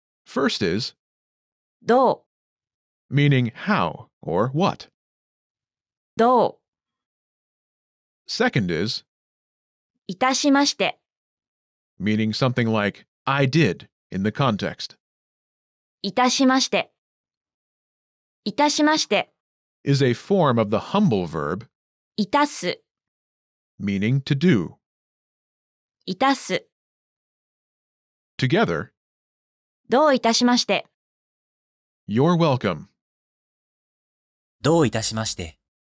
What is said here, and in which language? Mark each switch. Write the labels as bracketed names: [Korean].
[English] First is [Japanese] どう、 [English] meaning how or what. [Japanese] どう、 [English] Second is [Japanese] いたしまして、 [English] meaning something like I did in the context. [Japanese] いたしまして、いたしまして、 [English] Is a form of the humble verb [Japanese] いたす、 [English] meaning to do. [Japanese] いたす、 [English] Together, [Japanese] どういたしまして、 [English] you're welcome. [Japanese] どういたしまして。